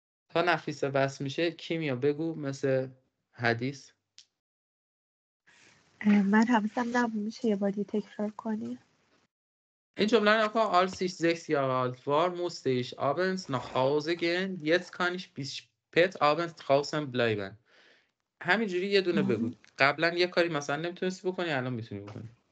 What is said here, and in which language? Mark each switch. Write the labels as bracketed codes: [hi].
[fa] تا نفیسه بس میشه کیمیا بگو مثل حدیث. من حواسم نبود، میشه یه بار دیگه تکرار کنی؟ این جمله رو نکن. [de] als ich 6 Jahre alt war, musste ich abends nach Hause gehen. Jetzt kann ich bis spät abends draußen bleiben. [fa] همینجوری یه دونه بگو. قبلا یه کاری مثلا نمیتونستی بکنی، الان میتونی بکنی.